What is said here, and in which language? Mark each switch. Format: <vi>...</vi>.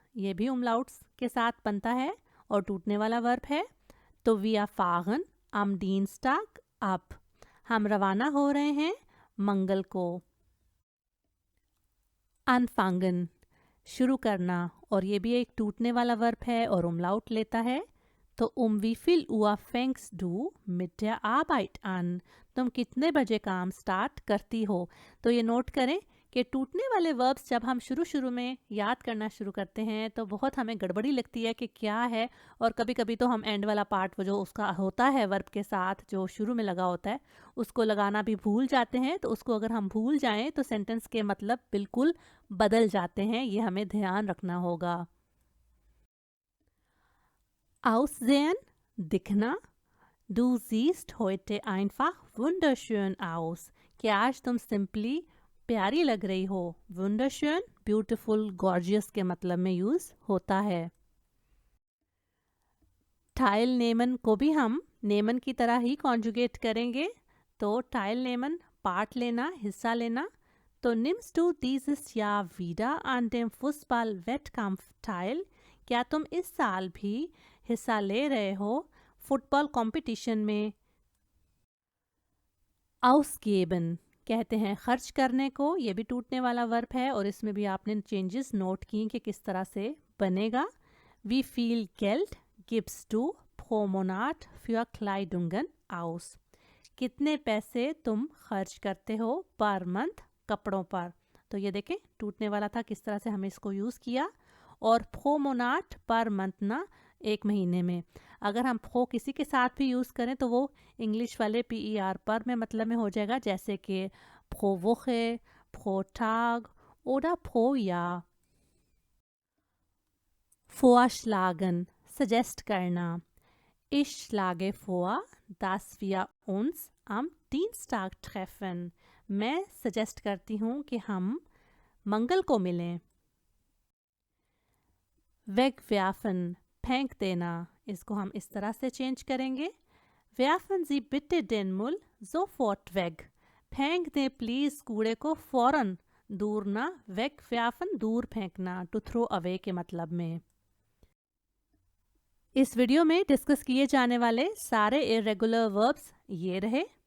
<hi>ये भी उमलाउट्स के साथ बनता है और टूटने वाला वर्ब है। तो</hi> <de>wir fahren am Dienstag ab,</de> <hi>हम रवाना हो रहे हैं मंगल को। अनफांगन, शुरू करना, और ये भी एक टूटने वाला वर्ब है और उमलाउट लेता है।</hi> <de>तो wie viel Uhr fängst du mit der Arbeit an?</de> <hi>तुम कितने बजे काम स्टार्ट करती हो? तो ये नोट करें कि टूटने वाले वर्ब्स जब हम शुरू शुरू में याद करना शुरू करते हैं तो बहुत हमें गड़बड़ी लगती है कि क्या है, और कभी कभी तो हम एंड वाला पार्ट वो जो उसका होता है वर्ब के साथ जो शुरू में लगा होता है उसको लगाना भी भूल जाते हैं। तो उसको अगर हम भूल जाएं तो सेंटेंस के मतलब बिल्कुल बदल जाते हैं, ये हमें ध्यान रखना होगा।</hi> <de>Aussehen,</de> <hi>दिखना।</hi> <de>Du siehst heute einfach wunderschön aus,</de> <hi>कि आज तुम सिंपली प्यारी लग रही हो। wunderschön, beautiful, gorgeous के मतलब में यूज होता है। teilnehmen को भी हम नेमन की तरह ही कॉन्जुगेट करेंगे। तो teilnehmen, पार्ट लेना, हिस्सा लेना।</hi> <de>तो nimmst du dieses Jahr wieder an dem Fußball-Wettkampf teil?</de> <hi>क्या तुम इस साल भी हिस्सा ले रहे हो फुटबॉल कंपटीशन में। ausgeben कहते हैं खर्च करने को, ये भी टूटने वाला वर्ब है और इसमें भी आपने चेंजेस नोट किए कि किस तरह से बनेगा।</hi> <de>wie viel Geld gibst du pro Monat für Kleidungen aus?</de> <hi>कितने पैसे तुम खर्च करते हो पर मंथ कपड़ों पर। तो ये देखें टूटने वाला था, किस तरह से हमें इसको यूज़ किया। और pro Monat पर मंथ ना, एक महीने में। अगर हम pro किसी के साथ भी यूज़ करें तो वो इंग्लिश वाले PER पर में मतलब में हो जाएगा, जैसे कि</hi> <de>pro Woche, pro Tag oder pro Jahr।</de> <hi>vorschlagen, suggest करना।</hi> <de>Ich schlage vor, dass wir uns am Dienstag treffen।</de> <hi>मैं सजेस्ट करती हूँ कि हम मंगल को मिलें। wegwerfen, फेंक देना, इसको हम इस तरह से चेंज करेंगे।</hi> <de>werfen Sie bitte den Müll sofort weg।</de> <hi>फेंक दें प्लीज कूड़े को फौरन, दूर ना। wegwerfen, दूर फेंकना, टू थ्रो अवे के मतलब में। इस वीडियो में डिस्कस किए जाने वाले सारे इरेगुलर वर्ब्स ये रहे।</hi>